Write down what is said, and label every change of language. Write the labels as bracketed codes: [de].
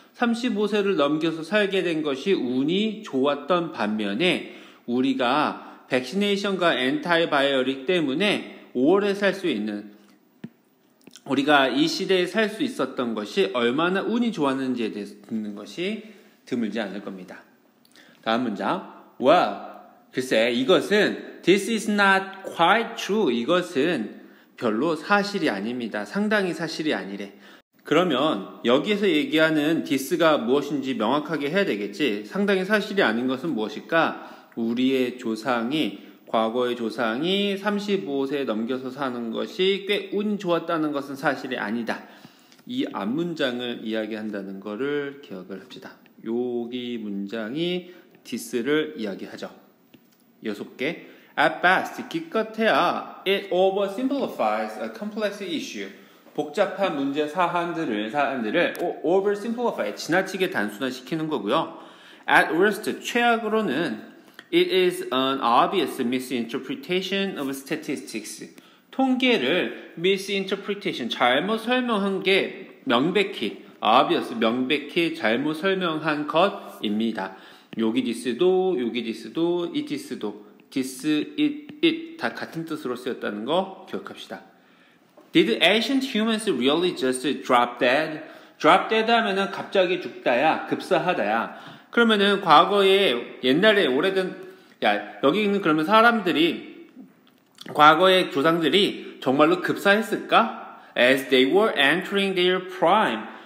[ko] 35세를 넘겨서 살게 된 것이 운이 좋았던 반면에 우리가 백시네이션과 엔타이바이오릭 때문에 오래 살 수 있는, 우리가 이 시대에 살 수 있었던 것이 얼마나 운이 좋았는지에 대해서 듣는 것이 드물지 않을 겁니다. 다음 문장. [en] Well, [ko] 글쎄 이것은 [en] this is not quite true. [ko] 이것은 별로 사실이 아닙니다. 상당히 사실이 아니래. 그러면 여기에서 얘기하는 this가 무엇인지 명확하게 해야 되겠지. 상당히 사실이 아닌 것은 무엇일까? 우리의 조상이, 과거의 조상이 35세 넘겨서 사는 것이 꽤 운 좋았다는 것은 사실이 아니다. 이 앞문장을 이야기한다는 것을 기억을 합시다. 여기 문장이 this를 이야기하죠. 6개. [en] At best, [ko] 기껏해야 [en] it oversimplifies a complex issue. [ko] 복잡한 문제 사안들을 oversimplify, 지나치게 단순화시키는 거고요. [en] At worst, [ko] 최악으로는 [en] It is an obvious misinterpretation of statistics. [ko] 통계를 misinterpretation, 잘못 설명한 게 명백히, obvious, 명백히 잘못 설명한 것입니다. 여기 this도, 여기 this도, it this도, this, it 다 같은 뜻으로 쓰였다는 거 기억합시다. [en] Did ancient humans really just drop dead? drop dead [ko] 하면은 갑자기 죽다야, 급사하다야. 그러면은 과거에 옛날에 오래된, 여기는 그러면 사람들이, 과거의 조상들이 정말로 급사했을까? [en] As they were entering their prime.